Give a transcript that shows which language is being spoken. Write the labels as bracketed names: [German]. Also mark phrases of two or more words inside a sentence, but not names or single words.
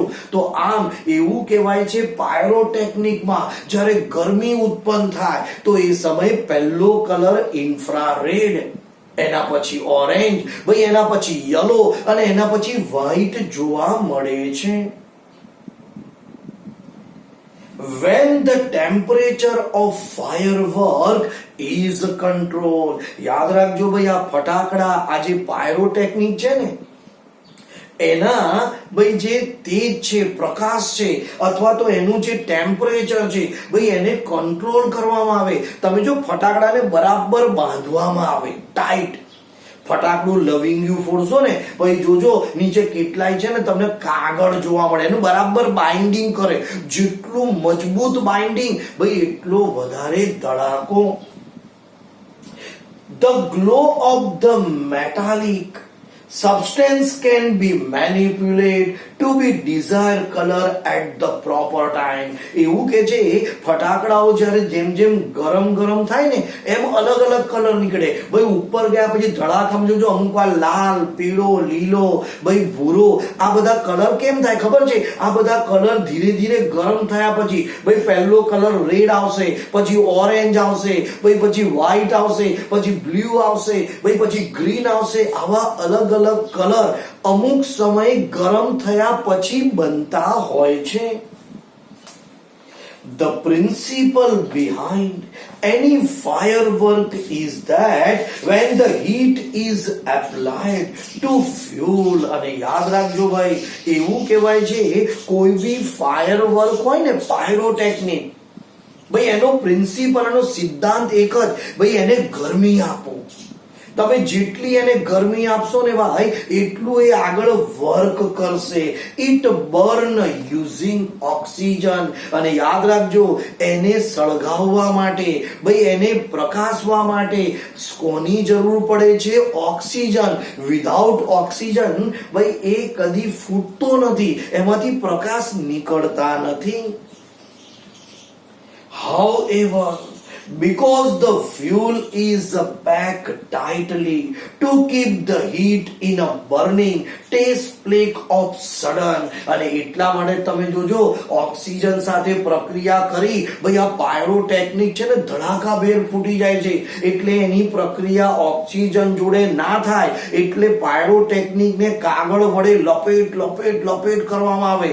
[Gujarati] તો આમ એવું કહેવાય છે પાયરોટેકનિકમાં જ્યારે ગરમી ઉત્પન્ન થાય તો એ સમય પહેલો કલર ઇન્ફ્રારેડ, એના પછી ઓરેન્જ, ભાઈ એના પછી યલો અને એના પછી વ્હાઇટ જોવા મળે છે. [English] when the temperature of firework is controlled. [Gujarati] યાદ રાખજો ભાઈ, આ ફટાકડા, આ જે પાયરોટેકનિક છે ને, એના ભાઈ જે તેજ છે, પ્રકાશ છે, અથવા તો એનું જે ટેમ્પરેચર છે ભાઈ, એને કંટ્રોલ કરવામાં આવે. તમે જો ફટાકડાને બરાબર બાંધવામાં આવે ટાઈટ, ફટાકડું લવિંગ યુ ફોડશો ને ભાઈ, જોજો નીચે કેટલાય છે ને તમને કાગળ જોવા મળે, એનું બરાબર બાઇન્ડિંગ કરે. જેટલું મજબૂત બાઇન્ડિંગ ભાઈ, એટલો વધારે ધડાકો. [English] The glow of the metallic substance can be manipulated to be desired color at the proper time. [Gujarati] એવું કે છે ફટાકડાઓ જ્યારે જેમ જેમ ગરમ થાય ને એમ અલગ અલગ કલર નીકળે ભાઈ. ઉપર ગયા પછી ધડાકામાં જોજો, અમુક વાર લાલ, પીળો, લીલો, ભાઈ ભૂરો, આ બધા કલર કેમ થાય ખબર છે? આ બધા કલર ધીરે ધીરે ગરમ થયા પછી ભાઈ, પહેલો કલર રેડ આવશે, પછી ઓરેન્જ આવશે, ભાઈ પછી વ્હાઈટ આવશે, પછી બ્લુ આવશે, ભાઈ પછી ગ્રીન આવશે. આવા અલગ અલગ કલર અમુક સમય ગરમ થયા પછી બનતા હોય છે. [English] The principle behind any firework is that when the heat is applied to fuel, [Gujarati] અને યાદ રાખજો ભાઈ, એવું કહેવાય છે કોઈ બી ફાયરવર્ક હોય ને, પાયરોટેકનિક, ભાઈ એનો પ્રિન્સિપલ, એનો સિદ્ધાંત એક જ, ભાઈ એને ગરમી આપો. તમે જેટલી એને ગરમી આપશો ને ભાઈ, એટલું એ આગળ વર્ક કરશે. [English] it burn using oxygen. [Gujarati] અને યાદ રાખજો, એને સળગાવવા માટે ભાઈ, એને પ્રકાશવા માટે કોની જરૂર પડે છે? ઓક્સિજન. [English] without oxygen [Gujarati] ભાઈ એ કદી ફૂટતો નથી, એમાંથી પ્રકાશ નીકળતા નથી. However, because the fuel is packed tightly to keep the heat in a burning takes place of sudden. અને એટલા માટે તમે જોજો, ઓક્સિજન સાથે પ્રક્રિયા કરી ભાઈ, આ પાયરોટેકનિક છે ને ધડાકાભેર ફૂટી જાય છે. એટલે એની પ્રક્રિયા ઓક્સિજન જોડે ના થાય, એટલે પાયરોટેકનિક ને કાગળ વડે લપેટ કરવામાં આવે.